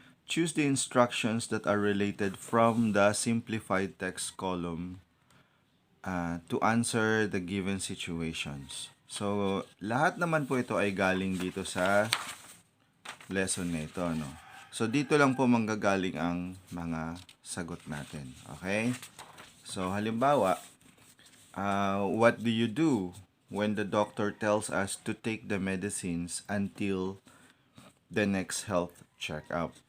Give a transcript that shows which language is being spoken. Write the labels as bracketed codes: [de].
[en] Choose the instructions that are related from the simplified text column to answer the given situations. [tl] So, lahat naman po ito ay galing dito sa lesson na ito, So, dito lang po manggagaling ang mga sagot natin. Okay? So, halimbawa, [en] What do you do when the doctor tells us to take the medicines until the next health checkup?